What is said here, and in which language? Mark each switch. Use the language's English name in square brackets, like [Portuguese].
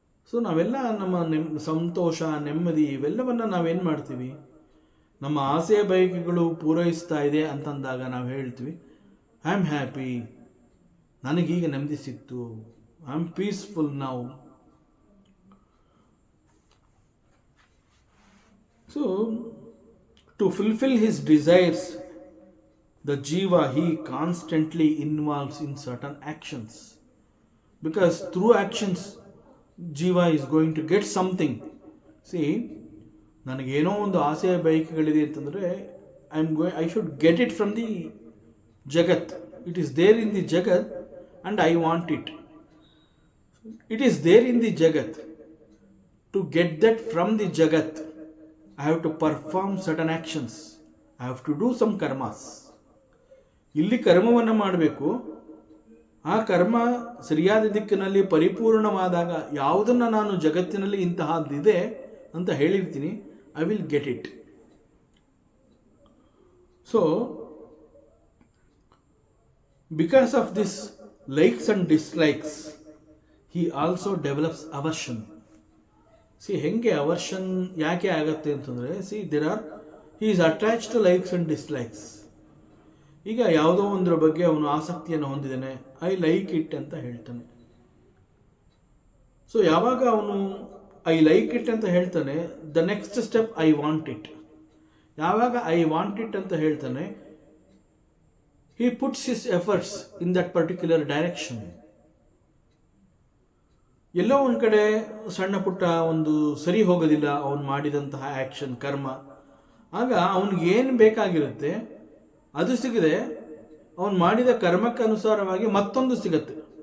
[Kannada] So ನಾವೆಲ್ಲ ನಮ್ಮ ಸಂತೋಷ, ನೆಮ್ಮದಿ ಇವೆಲ್ಲವನ್ನು ನಾವೇನು ಮಾಡ್ತೀವಿ, ನಮ್ಮ ಆಸೆ ಬಯಕೆಗಳು ಪೂರೈಸ್ತಾ ಇದೆ ಅಂತಂದಾಗ ನಾವು ಹೇಳ್ತೀವಿ [English] I am happy, [Kannada] ನನಗೀಗ ನೆಮ್ಮದಿ ಸಿಕ್ತು, [English] I am peaceful now. So, to fulfill his desires, the jiva, he constantly involves in certain actions. Because through actions, jiva is going to get something. See, [Kannada] ನನಗೇನೋ ಒಂದು ಆಸೆಯ ಬಯಕೆಗಳಿದೆ ಅಂತಂದರೆ [English] I should get it from the jagat. It is there in the jagat and I want it. It is there in the jagat. To get that from the jagat, I have to perform certain actions. I have to do some karmas. [Kannada] ಇಲ್ಲಿ ಕರ್ಮವನ್ನು ಮಾಡಬೇಕು. ಆ ಕರ್ಮ ಸರಿಯಾದ ದಿಕ್ಕಿನಲ್ಲಿ ಪರಿಪೂರ್ಣವಾದಾಗ ಯಾವುದನ್ನು ನಾನು ಜಗತ್ತಿನಲ್ಲಿ ಇಂತಹದ್ದಿದೆ ಅಂತ ಹೇಳಿರ್ತೀನಿ, [English] I will get it. So because of this likes and dislikes, he also develops aversion. [Kannada] ಹೆಂಗೆ ಅವರ್ಷನ್ ಯಾಕೆ ಆಗತ್ತೆ ಅಂತಂದರೆ, [English] he is attached to likes and dislikes. [Kannada] ಈಗ ಯಾವುದೋ ಒಂದರ ಬಗ್ಗೆ ಅವನು ಆಸಕ್ತಿಯನ್ನು ಹೊಂದಿದ್ದಾನೆ, [English] I like it [Kannada] ಅಂತ ಹೇಳ್ತಾನೆ. [English] so [Kannada] ಯಾವಾಗ ಅವನು [English] I like it [Kannada] ಅಂತ ಹೇಳ್ತಾನೆ, [English] The next step I want it. [Kannada] ಯಾವಾಗ [English] I want it [Kannada] ಅಂತ ಹೇಳ್ತಾನೆ, [English] he puts his efforts in that particular direction. [Kannada] ಎಲ್ಲೋ ಒಂದು ಕಡೆ ಸಣ್ಣ ಪುಟ್ಟ ಒಂದು ಸರಿ ಹೋಗೋದಿಲ್ಲ ಅವನು ಮಾಡಿದಂತಹ ಆ್ಯಕ್ಷನ್, ಕರ್ಮ. ಆಗ ಅವನಿಗೆ ಏನು ಬೇಕಾಗಿರುತ್ತೆ ಅದು ಸಿಗದೆ ಅವನು ಮಾಡಿದ ಕರ್ಮಕ್ಕೆ ಅನುಸಾರವಾಗಿ ಮತ್ತೊಂದು ಸಿಗತ್ತೆ.